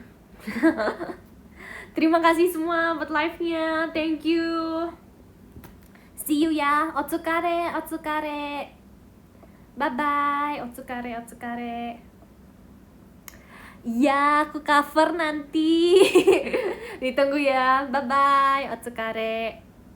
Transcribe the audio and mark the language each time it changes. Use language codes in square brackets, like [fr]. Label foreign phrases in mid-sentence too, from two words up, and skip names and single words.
[id] Terima kasih semua buat live-nya. [en] Thank you. See you ya. Otsukare. Bye bye. Otsukare. [id] Ya, aku cover nanti. Ditunggu ya. [en] Bye bye. Otsukare.